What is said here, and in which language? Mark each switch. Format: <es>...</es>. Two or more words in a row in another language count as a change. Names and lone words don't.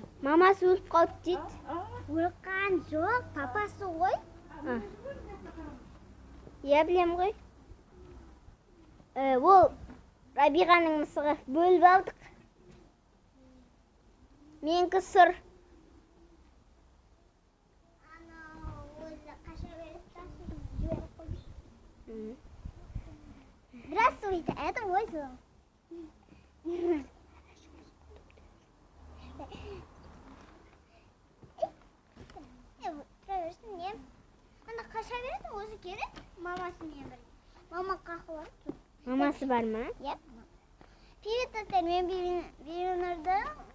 <kk>Мамасы өліп қалды дейді. Өлған жоқ, папасы ғой. Иә, білем ғой. Ол Рабиғаның мысығы бөліп алдық. Менікі сұр.</kk> <ru>Здравствуйте, это мой зал.</ru> <kk>Проверсін не? Ана қаша береді, өзі керек. Мамасымен бірге. Мама қақылар. Мамасы бар ма? Иә. Привет, достар, мен Бибинұрдың.</kk>